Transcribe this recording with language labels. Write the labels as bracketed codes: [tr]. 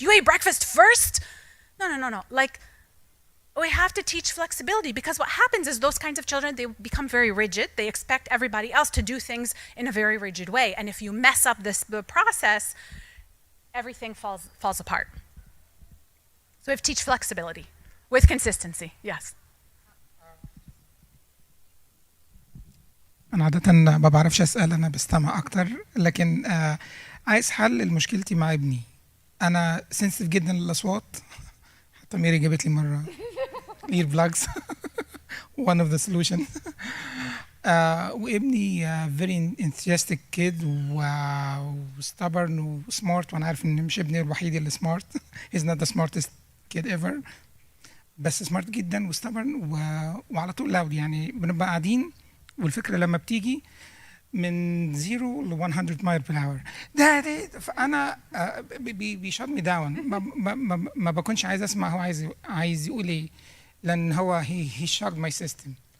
[en] You ate breakfast first? No. Like, we have to teach flexibility, because what happens is those kinds of children, they become very rigid. They expect everybody else to do things in a very rigid way. And if you mess up the process, everything falls apart. So we have to teach flexibility with consistency. Yes. [ar] أنا عادة ما بعرفش أسأل، أنا بستمع أكتر، لكن عايز حل لمشكلتي مع ابني. أنا سنسيتيف جدا للأصوات، حتى ميري جابت لي مرة [en] ear plugs one of the solution. [ar] وابني [en] very enthusiastic kid [ar] و stubborn وsmart، وأنا عارف إن مش ابني الوحيد اللي smart. [en] he's not the smartest kid ever، [ar] بس [en] smart جدا وstubborn [ar] وعلى طول [en] loud. [ar] يعني بنبقى قاعدين والفكرة لما بتيجي من 0 ل 100 [en] mile per hour, [ar] ده فانا [en] بيشوت me down. [ar] ما بكونش عايز اسمع هو عايز يقول ايه، لان هو [en] هي shocked my system.